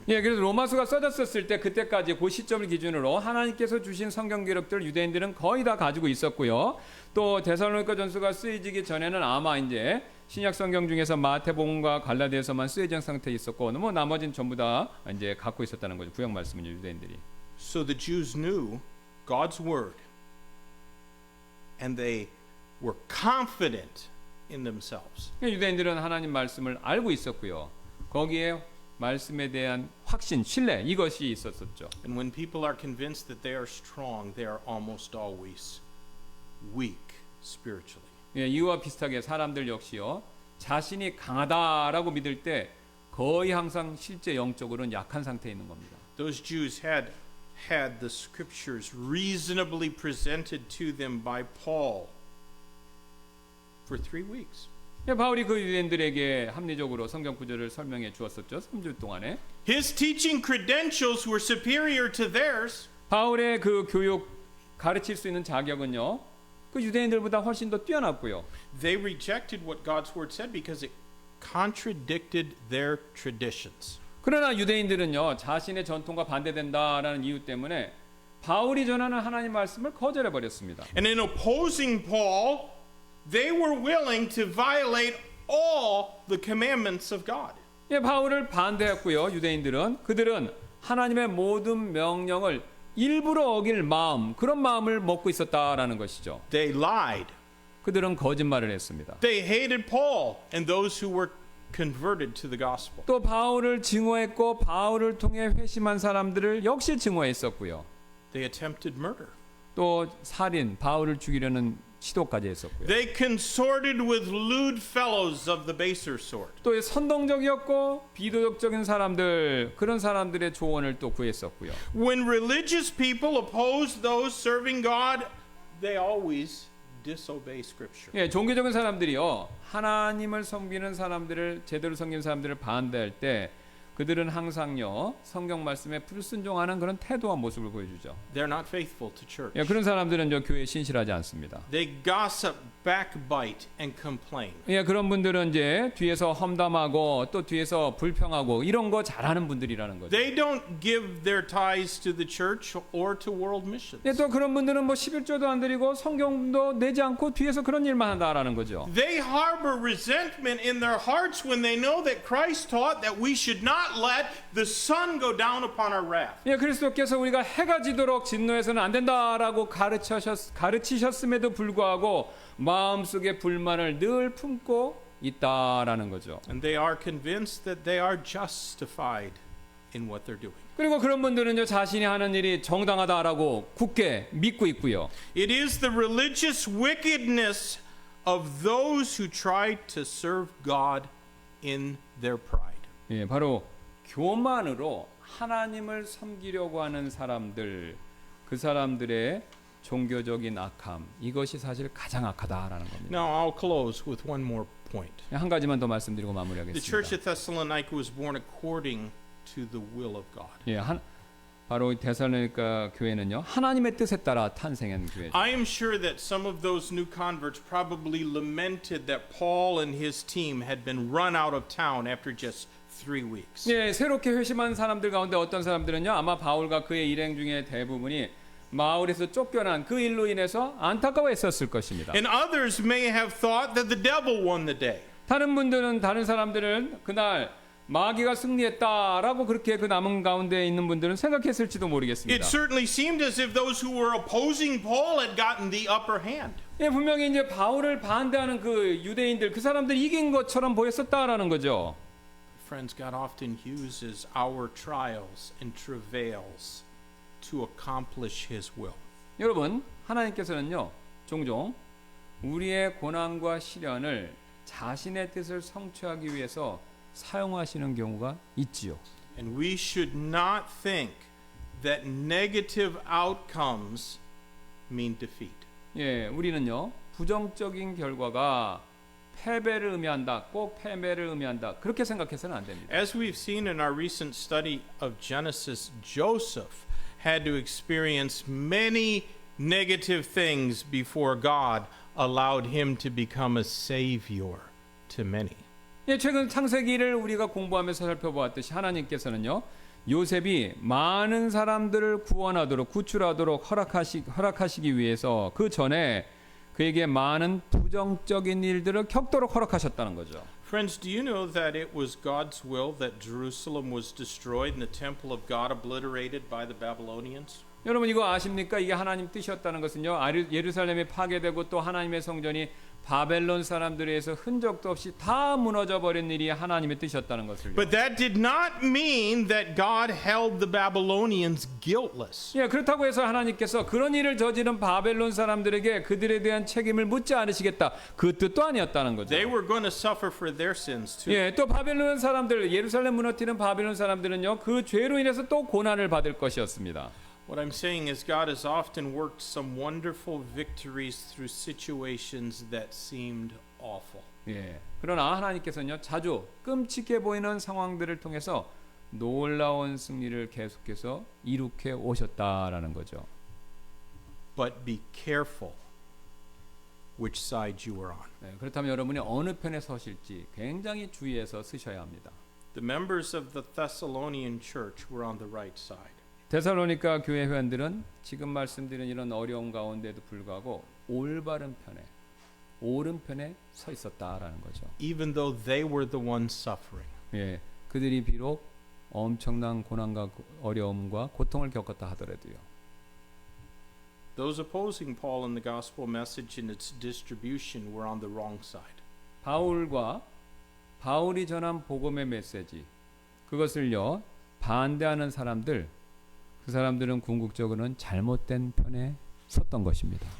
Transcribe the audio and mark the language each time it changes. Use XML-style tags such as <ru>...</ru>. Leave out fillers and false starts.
<ko>예, 그래서 로마서가 써졌을 때 그때까지 그 시점을 기준으로 하나님께서 주신 성경 기록들 유대인들은 거의 다 가지고 있었고요. 또 데살로니가 전서가 쓰여지기 전에는 아마 이제 신약 성경 중에서 마태복음과 갈라디아서만 쓰여진 상태에 있었고, 뭐 나머지는 전부 다 이제 갖고 있었다는 거죠. 구약 말씀은 유대인들이.</ko> <en>So the Jews knew God's word, and they were confident in themselves.</en> <ko>유대인들은 하나님 말씀을 알고 있었고요. 거기에 말씀에 대한 확신, 신뢰 이것이 있었었죠.</ko> <en>And when people are convinced that they are strong, they are almost always weak spiritually.</en> <ko>예, 이와 비슷하게 사람들 역시요. 자신이 강하다라고 믿을 때 거의 항상 실제 영적으로는 약한 상태에 있는 겁니다.</ko> <en>Those Jews had the scriptures reasonably presented to them by Paul for 3 weeks.</en> <ko>예, 바울이 그 유대인들에게 합리적으로 성경 구절을 설명해 주었었죠. 3주 동안에.</ko> <en>His teaching credentials were superior to theirs.</en> <ko>바울의 그 교육 가르칠 수 있는 자격은요. 그 유대인들보다 훨씬 더 뛰어났고요.</ko> <en>They rejected what God's word said because it contradicted their traditions.</en> <ko>그러나 유대인들은요. 자신의 전통과 반대된다라는 이유 때문에 바울이 전하는 하나님 말씀을 거절해 버렸습니다.</ko> <en>And in opposing Paul, they were willing to violate all the commandments of God.</en> <ko>예, 바울을 반대했고요. 유대인들은 그들은 하나님의 모든 명령을 일부러 어길 마음, 그런 마음을 먹고 있었다라는 것이죠.</ko> <en>They lied.</en> <ko>그들은 거짓말을 했습니다.</ko> <en>They hated Paul and those who were converted to the gospel.</en> <ko>또 바울을 증오했고 바울을 통해 회심한 사람들을 역시 증오했었고요.</ko> <en>They attempted murder.</en> <ko>또 살인, 바울을 죽이려는 시도까지 했었고요.</ko> <en>They consorted with lewd fellows of the baser sort.</en> <ko>또 선동적이었고 비도덕적인 사람들, 그런 사람들의 조언을 또 구했었고요.</ko> <en>When religious people oppose those serving God, they always disobey scripture.</en> <ko>예, 종교적인 사람들이요. 하나님을 섬기는 사람들을 제대로 섬기는 사람들을 반대할 때 그들은 항상요. 성경 말씀에 불순종하는 그런 태도와 모습을 보여주죠.</ko> <en>They're not faithful to church.</en> <ko>예, 그런 사람들은 저 교회에 신실하지 않습니다.</ko> <en>They gossip, backbite, and complain.</en> <ko>예, 그런 분들은 이제 뒤에서 험담하고 또 뒤에서 불평하고 이런 거 잘하는 분들이라는 거죠.</ko> <en>They don't give their tithes to the church or to world missions.</en> <ko>예, 또 그런 분들은 뭐 11조도 안 드리고 성경도 내지 않고 뒤에서 그런 일만 한다라는 거죠.</ko> <en>They harbor resentment in their hearts when they know that Christ taught that we should not let the sun go down upon our wrath.</en> <ko>예, 그리스도께서 우리가 해가 지도록 진노해서는 안 된다라고 가르치셨음에도 불구하고 마음속에 불만을 늘 품고 있다라는 거죠.</ko> <en>And they are convinced that they are justified in what they're doing.</en> <ko>그리고 그런 분들은요 자신이 하는 일이 정당하다라고 굳게 믿고 있고요.</ko> <en>It is the religious wickedness of those who try to serve God in their pride.</en> <ko>예, 바로 교만으로 하나님을 섬기려고 하는 사람들, 그 사람들의 종교적인 악함, 이것이 사실 가장 악하다라는 겁니다.</ko> <en>Now I'll close with one more point.</en> <ko>한 가지만 더 말씀드리고</ko> <en>The</en> <ko>마무리하겠습니다.</ko> <en>church at Thessalonica was born according to the will of God.</en> <ko>예, 바로 데살로니가 교회는요 하나님의 뜻에 따라 탄생한 교회죠.</ko> <en>I am sure that some of those new converts probably lamented that Paul and his team had been run out of town after just 3 weeks.</en> <ko>예, 새롭게 회심한 사람들 가운데 어떤 사람들은요, 아마 바울과 그의 일행 중에 대부분이 마을에서 쫓겨난 그 일로 인해서 안타까워했었을 것입니다.</ko> <en>And others may have thought that the devil won the day.</en> <ko>다른 사람들은 그날 마귀가 승리했다라고 그렇게 그 남은 가운데 있는 분들은 생각했을지도 모르겠습니다.</ko> <en>It certainly seemed as if those who were opposing Paul had gotten the upper hand.</en> <ko>예, 분명히 이제 바울을 반대하는 그 유대인들, 그 사람들이 이긴 것처럼 보였었다라는 거죠.</ko> <en>Friends, God often uses our trials and travails to accomplish His will.</en> <ko>여러분, 하나님께서는요, 종종 우리의 고난과 시련을 자신의 뜻을 성취하기 위해서 사용하시는 경우가 있지요.</ko> <en>And we should not think that negative outcomes mean defeat.</en> <ko>예, 우리는요, 부정적인 결과가 패배를 의미한다, 꼭 패배를 의미한다, 그렇게 생각해서는 안 됩니다.</ko> <en>As we've seen in our recent study of Genesis, Joseph had to experience many negative things before God allowed him to become a savior to many.</en> <ko>예, 최근 창세기를 우리가 공부하면서 살펴보았듯이 하나님께서는요, 요셉이 많은 사람들을 구원하도록 구출하도록 허락하시기 위해서 그 전에 그에게 많은 부정적인 일들을 겪도록 허락하셨다는 거죠.</ko> <en>Friends, do you know that it was God's will that Jerusalem was destroyed and the temple of God obliterated by the Babylonians?</en> <ko>여러분 이거 아십니까? 이게 하나님 뜻이었다는 것은요, 예루살렘이 파괴되고 또 하나님의 성전이 바벨론 사람들에 의해서 흔적도 없이 다 무너져 버린 일이 하나님의 뜻이었다는 것을요.</ko> <en>But that did not mean that God held the Babylonians guiltless.</en> <ko>예, 그렇다고 해서 하나님께서 그런 일을 저지른 바벨론 사람들에게 그들에 대한 책임을 묻지 않으시겠다, 그 뜻도 아니었다는 거죠.</ko> <en>They were going to suffer for their sins too.</en> <ko>예, 또 바벨론 사람들, 예루살렘 무너뜨리는 바벨론 사람들은요, 그 죄로 인해서 또 고난을 받을 것이었습니다.</ko> <en>What I'm saying is God has often worked some wonderful victories through situations that seemed awful.</en> <ko>예, 그러나 하나님께서는요, 자주 끔찍해 보이는 상황들을 통해서 놀라운 승리를 계속해서 이룩해 오셨다라는 거죠.</ko> <en>But be careful which side you are on.</en> <ko>네, 그렇다면 여러분이 어느 편에 서실지 굉장히 주의해서 쓰셔야 합니다.</ko> <en>The members of the Thessalonian church were on the right side.</en> <ko>데살로니가 교회 회원들은 지금 말씀드린 이런 어려움 가운데도 불구하고 올바른 편에, 옳은 편에 서 있었다라는 거죠.</ko> <en>Even though they were the ones suffering.</en> <ko>예, 그들이 비록 엄청난 고난과 어려움과 고통을 겪었다 하더라도요.</ko> <en>Those opposing Paul in the gospel message and its distribution were on the wrong side.</en> <ko>바울이 전한 복음의 메시지, 그것을요 반대하는 사람들, 그 사람들은 궁극적으로는 잘못된 편에 섰던 것입니다.</ko>